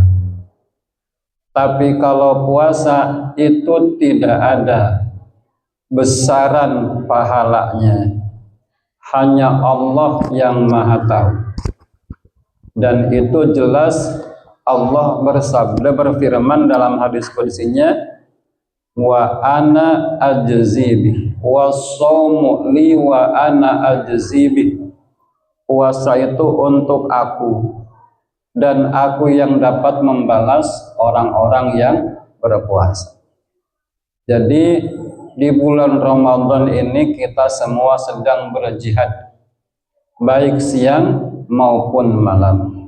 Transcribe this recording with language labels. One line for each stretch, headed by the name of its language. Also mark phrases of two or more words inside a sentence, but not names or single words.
Indonesian: Tapi kalau puasa itu tidak ada besaran pahalanya, hanya Allah yang Maha Tahu. Dan itu jelas Allah bersabda, berfirman dalam hadis qudsinya,
Arabic: وأنا أجزي به الصوم لي وأنا أجزي به.
Indonesian: Puasa itu untuk aku dan aku yang dapat membalas orang-orang yang berpuasa. Jadi di bulan Ramadan ini kita semua sedang berjihad, baik siang maupun malam.